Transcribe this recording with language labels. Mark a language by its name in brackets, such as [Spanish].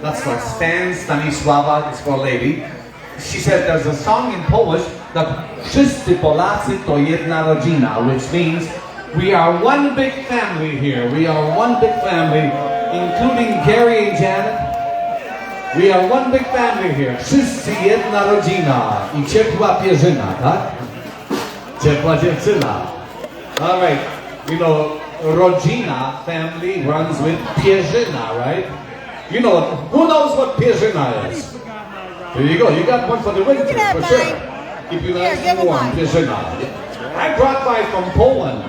[English] That's what Stanislava is for a lady. She said there's a song in Polish that [Polish] Wszyscy Polacy to jedna rodzina, [English] which means we are one big family here. We are one big family, including Gary and Janet. We are one big family here. [Polish] Wszyscy jedna rodzina i ciepła pierzyna, tak? Ciepła dziewczyna. [English] All right, you know, rodzina, family, runs with pierzyna, right? You know, who knows what pierzyna is? There you go. You got one for the winter, for sure. Keep you nice and warm, pierzyna. I brought mine from Poland.